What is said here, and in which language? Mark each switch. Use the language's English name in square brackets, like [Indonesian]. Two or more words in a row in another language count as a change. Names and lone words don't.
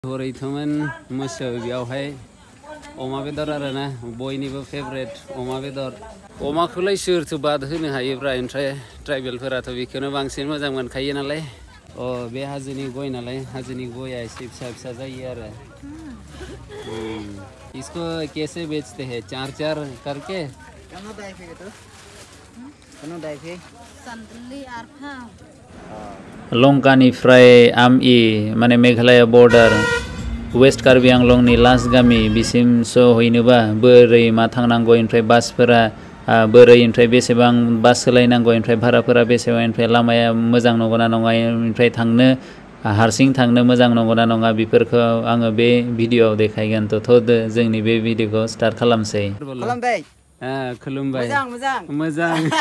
[Bodo] हरैथोमोन मोसौ बेयावहाय अमा बेदर आरोना बयनिबो फेभरेट अमा बेदर अमाखौलाय सोरथो बाद होनो हायोब्रा ओमफ्राय ट्राइबेलफोराथ' बेखौनो बांसिन मोजां मोनखायो नालाय बे हाजोनि गय नालाय हाजोनि गया एसे फिसा फिसा जायो आरो [Hindi] इसको कैसे बेचते हैं चार चार करके [Bodo] लंकानिफ्राय आमइ माने मेघालया बर्डार वेस्ट कार्बि आंलंनि लास्ट गामि बिसिम सहैनोबा बोरै मा थांनांगौ ओमफ्राय बासफोरा बोरै ओमफ्राय बेसेबां बास सोलायनांगौ ओमफ्राय भाराफोरा बेसेबां ओमफ्राय लामाया मोजां नंगौना नङा ओमफ्राय थांनो हारसिं थांनो मोजां नंगौना नङा बेफोरखौ आङो बे भिडिअआव देखायगोन थ' जोंनि बे भिडिअखौ स्टार्ट खालामसै खुलुमबाय मोजां